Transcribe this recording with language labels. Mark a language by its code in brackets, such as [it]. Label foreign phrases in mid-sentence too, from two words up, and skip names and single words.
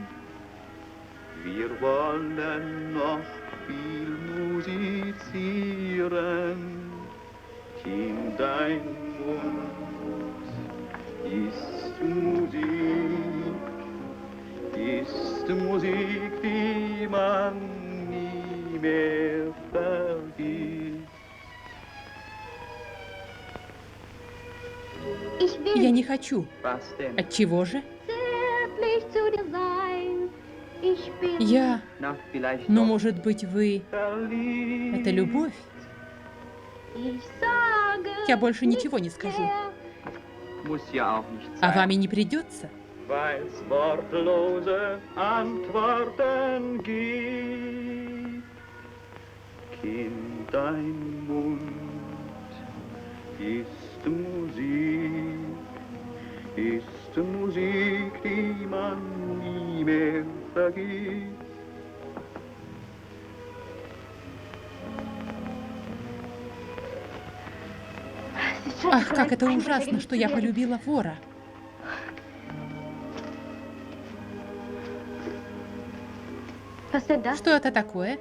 [de] Wir wollen noch viel musizieren. Kind, dein Mund ist Musik, die man nie mehr vergisst. [ru] Я не хочу. Отчего же? Я... Но, может быть, вы... Это любовь? Я больше ничего не скажу. А вам и не придется. [de] Weil's wortlose Antworten gibt. Kind, dein Mund ist Musik, die man nie mehr vergisst. [ru] Ах, как это ужасно, что я полюбила вора. Что это такое?